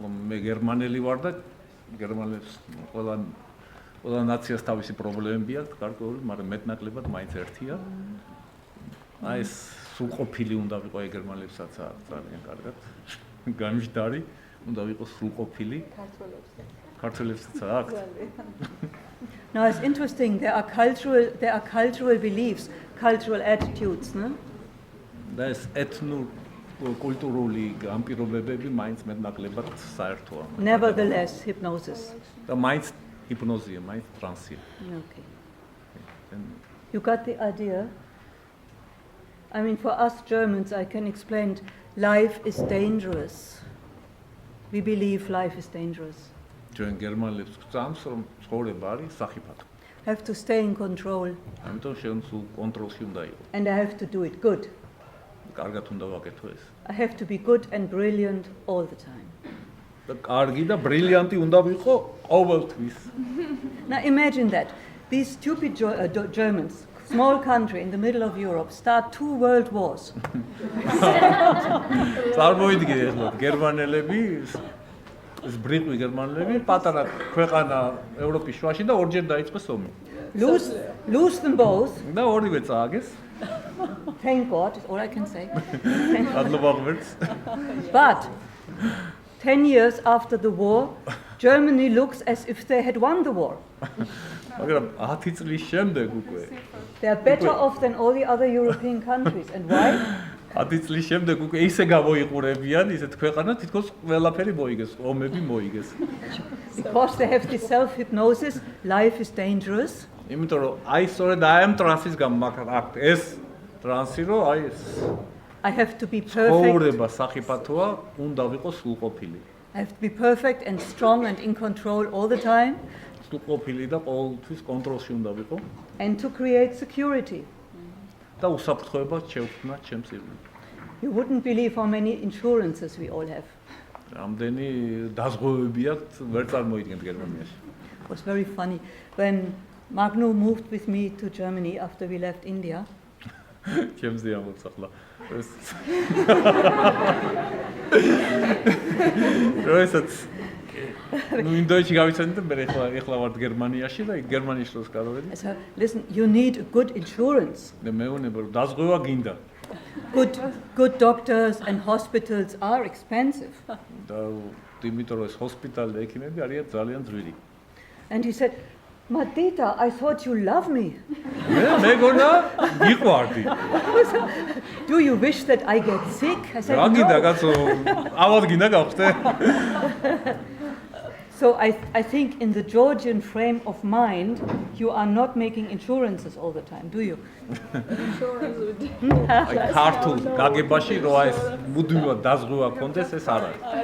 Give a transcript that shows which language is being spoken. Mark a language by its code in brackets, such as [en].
[ka] მე გერმანელი ვარ და გერმანელებს ყველა ნაციას თავისი პრობლემები აქვს, გარკვეული, მაგრამ მეტნაკლებად მაინც ერთია. აი ეს სრულყოფილი უნდა ვიყო ეგ გერმანელებსაც ძალიან კარგად. გამჟდარი, უნდა ვიყო სრულყოფილი. ქართველებსაც აქვს. [en] Now it's interesting, there are cultural beliefs, cultural attitudes, no? [ka] და ეს ეთნო-კულტურული განპირობებები მაინც მეტნაკლებად საერთოა. [en] Nevertheless, hypnosis. [ka] და მაინც ჰიპნოზია, მაინც ტრანსია. [en] Okay. You got the idea? I mean, for us Germans, I can explain, life is dangerous. We believe life is dangerous. [ka] ჩვენ გერმანელებს გვწამს, რომ ცხოვრება არის სახიფათო. [en] Have to stay in control. [ka] ამიტომ შენ სულ კონტროლში უნდა იყო. [en] And I have to do it good. [ka] კარგად უნდა ვაკეთო ეს. [en] I have to be good and brilliant all the time. [ka] და კარგი და ბრილიანტი უნდა ვიყო ყოველთვის. [en] Now imagine that. These stupid Germans, small country in the middle of Europe, start 2 world wars. [ka] წარმოიდგინე ახლა გერმანელები ეს ბრიტული გერმანელები პატარა ქვეყანა ევროპის შუაში და ორჯერ დაიწყეს ომი. [en] Lose them both. [ka] და ორივე წააგეს. [en] Thank God, is all I can say. [ka] მადლობა ღმერთს. [en] But 10 years after the war, Germany looks as if they had won the war. [ka] მაგრამ 10 წლის შემდეგ უკვე [en] They are better off than all the other European countries. And why? [ka] 10 წლის შემდეგ უკვე ისე გამოიყურებიან ისეთ ქვეყანა თითქოს ყველაფერი მოიგეს, ომები მოიგეს. [en] Because they have this self-hypnosis, life is dangerous. [ka] იმიტომ რომ აი სწორედ აი ამ ტრანსის გამო მაგ ეს ტრანსი რომ აი ეს [en] I have to be perfect. [ka] ცხოვრება სახიფათოა, უნდა ვიყო სრულყოფილი. [en] I have to be perfect and strong and in control all the time. [ka] სრულყოფილი და ყოველთვის კონტროლში უნდა ვიყო. [en] And to create security. [ka] და უსაფრთხოება შევქმნა ჩემს ირგვლივ. [en] You wouldn't believe how many insurances we all have. [ka] რამდენი დაზღვევები აქვს, ვერ წარმოიდგენთ გერმანიაში. [en] It was very funny. When Magno moved with me to Germany after we left India, [ka] ჩემზე ამბობს ახლა. როესაც ინდოეთში გავიცანი და მე ახლა ვარ გერმანიაში და გერმანიაში როს გავედი. [en] I said, listen, you need a good insurance. [ka] და მეუბნება რომ დაზღვევა გინდა. [en] Good doctors and hospitals are expensive. [ka] და იმიტომ რომ ეს ჰოსპიტალი და ექიმები არიან ძალიან ძვირი. [en] And he said, Madita, I thought you love me. [ka] მე გონა გიყვარდი. [en] Do you wish that I get sick? I said, [ka] რა გინდა [en] no. [ka] კაცო? ავად გინდა გავხდე? [en] So I think in the Georgian frame of mind, you are not making insurances all the time, do you? Insurance would [ka] აი ქართულ გაგებაში რომ აი ეს მუდმივად დაზღვევა კონდეს ეს არ არის.